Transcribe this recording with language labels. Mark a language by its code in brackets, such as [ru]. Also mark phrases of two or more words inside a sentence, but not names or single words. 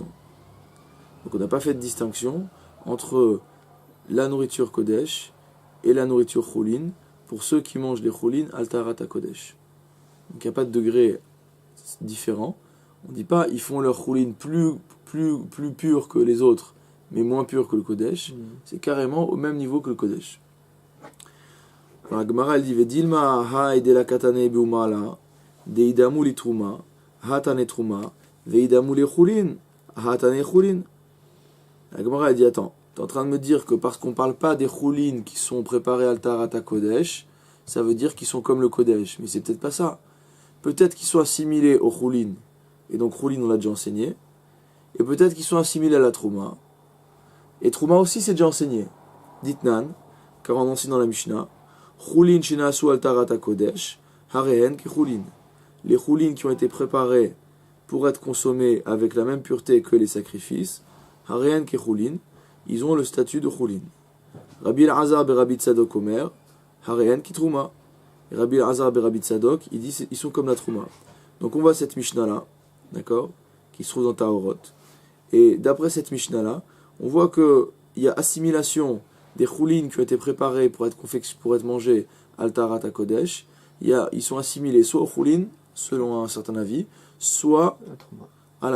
[fr] Donc on n'a pas fait de distinction entre la nourriture Kodesh et la nourriture Choulin pour ceux qui mangent les [he] חולין על טהרת הקודש. [fr] Donc il n'y a pas de degré différent. On ne dit pas ils font leur Choulin plus pur que les autres, mais moins pur que le Kodesh. C'est carrément au même niveau que le Kodesh. La Gemara elle dit [arc] ודילמא הא דלא קתני במאי דדמו ל תרומה הא תנא תרומה ודדמו ל חולין הא תנא חולין. [fr] La Gemara elle dit attends, t'es en train de me dire que parce qu'on parle pas des chulin qui sont préparés [he] על טהרת הקודש, [fr] ça veut dire qu'ils sont comme le Kodesh, mais c'est peut-être pas ça. Peut-être qu'ils sont assimilés au chulin, et donc chulin on l'a déjà enseigné, et peut-être qu'ils sont assimilés à la truma, et truma aussi c'est déjà enseigné. Ditnan, car on enseigne dans la Mishnah. [he] חולין שנעשו על טהרת הקודש, הרי הן כחולין. [fr] Les choulin qui ont été préparés pour être consommés avec la même pureté que les sacrifices, [he] הרי הן כחולין, [fr] ils ont le statut de choulin. [he] רבי אלעזר ברבי צדוק אומר, הרי הן כתרומה. Rabbi el-Azar be Rabbi Tzadok, [fr] il dit ils sont comme la trouma. Donc on voit cette Mishnah-là, d'accord, qui se trouve dans Tahorot. Et d'après cette Mishnah-là, on voit qu'il y a assimilation des choulines qui ont été préparés pour être mangés [he] על טהרת הקודש, [fr] ils sont assimilés soit aux choulines, selon un certain avis, soit à la trouma.